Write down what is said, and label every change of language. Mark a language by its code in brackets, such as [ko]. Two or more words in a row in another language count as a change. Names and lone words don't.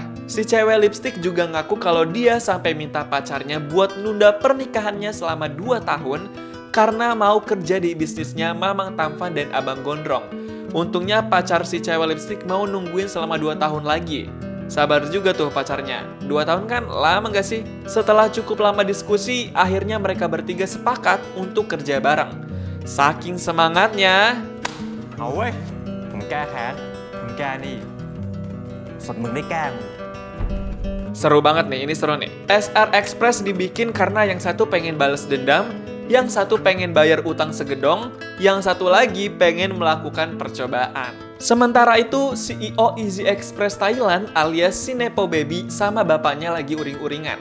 [id] Si cewek lipstick juga ngaku kalau dia sampai minta pacarnya buat nunda pernikahannya selama 2 tahun karena mau kerja di bisnisnya Mamang Tampan dan Abang Gondrong. Untungnya pacar si cewek lipstick mau nungguin selama 2 tahun lagi. Sabar juga tuh pacarnya. 2 tahun kan lama gak sih? Setelah cukup lama diskusi, akhirnya mereka bertiga sepakat untuk kerja bareng. Saking semangatnya... [th] เอาเว้ยผมแก้แค้นผมแก้หนี่ส่วนมึงได้แก้มึง [id] Seru banget nih, ini seru nih. SR Express dibikin karena yang satu pengen balas dendam, yang satu pengen bayar utang segedong, yang satu lagi pengen melakukan percobaan. Sementara itu, CEO Easy Express Thailand alias si Nepo Baby sama bapaknya lagi uring-uringan.